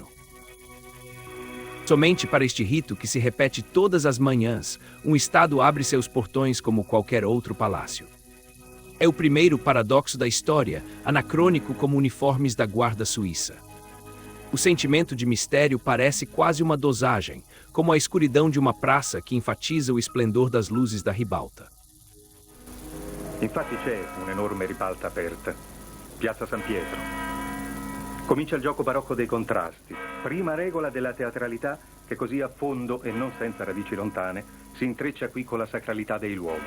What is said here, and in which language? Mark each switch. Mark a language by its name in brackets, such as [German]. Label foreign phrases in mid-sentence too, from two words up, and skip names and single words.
[Portuguese] Somente para este rito que se repete todas as manhãs, um estado abre seus portões como qualquer outro palácio. É o primeiro paradoxo da história, anacrônico como uniformes da guarda suíça. O sentimento de mistério parece quase uma dosagem, como a escuridão de uma praça que enfatiza o esplendor das luzes da ribalta. [Italian] Infatti c'è un'enorme ribalta aperta, Piazza San Pietro. Comincia il gioco barocco dei contrasti, prima regola della teatralità che così a fondo e non senza radici lontane si intreccia qui con la sacralità dei luoghi.